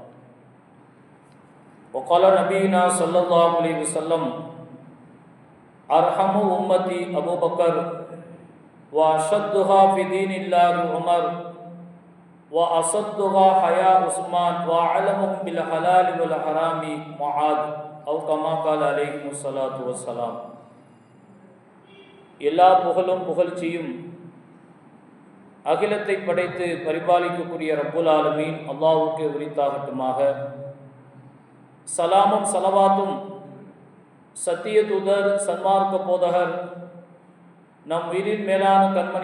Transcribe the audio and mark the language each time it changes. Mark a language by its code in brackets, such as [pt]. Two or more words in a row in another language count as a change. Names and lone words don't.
[ar] وقال نبينا صلى الله عليه وسلم: أرحم أمتي أبو بكر وأشدها في دين الله عمر وأصدها حياء عثمان وأعلمهم بالحلال والحرام معاذ أو كما قال عليه الصلاة والسلام. [ta] எல்லா புகழும் புகழ்ச்சியும் அகிலத்தை படைத்து பரிபாலிக்கக்கூடிய [ar] رب العالمين [ta] அல்லாஹ்வுக்கு உரித்தாகட்டுமாக. சலாமும் சலவாத்தும் சத்திய தூதர் சன்மார்க்க போதகர் நம் உயிரின் மேலான கண்மணி